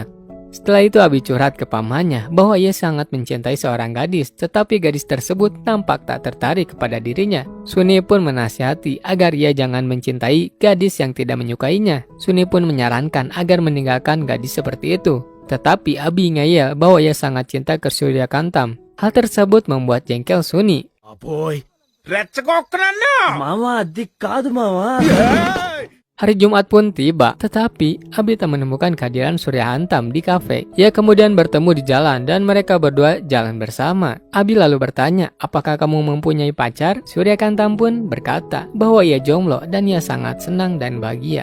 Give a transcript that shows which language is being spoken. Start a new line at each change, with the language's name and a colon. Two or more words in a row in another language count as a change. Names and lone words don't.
Indonesian: Setelah itu Abi curhat ke pamannya bahwa ia sangat mencintai seorang gadis, tetapi gadis tersebut tampak tak tertarik kepada dirinya. Suni pun menasihati agar ia jangan mencintai gadis yang tidak menyukainya. Suni pun menyarankan agar meninggalkan gadis seperti itu. Tetapi Abi ngeyel bahwa ia sangat cinta ke Surya Kantam. Hal tersebut membuat jengkel Suni.
Telugu: రెచ్చగొక్కనన్నా మావా అది కాదు మావా
Indonesian: Hari Jumat pun tiba, tetapi Abi tak menemukan kehadiran Surya Hantam di kafe. Ia kemudian bertemu di jalan dan mereka berdua jalan bersama. Abi lalu bertanya, apakah kamu mempunyai pacar? Surya Hantam pun berkata bahwa ia jomblo dan ia sangat senang dan bahagia.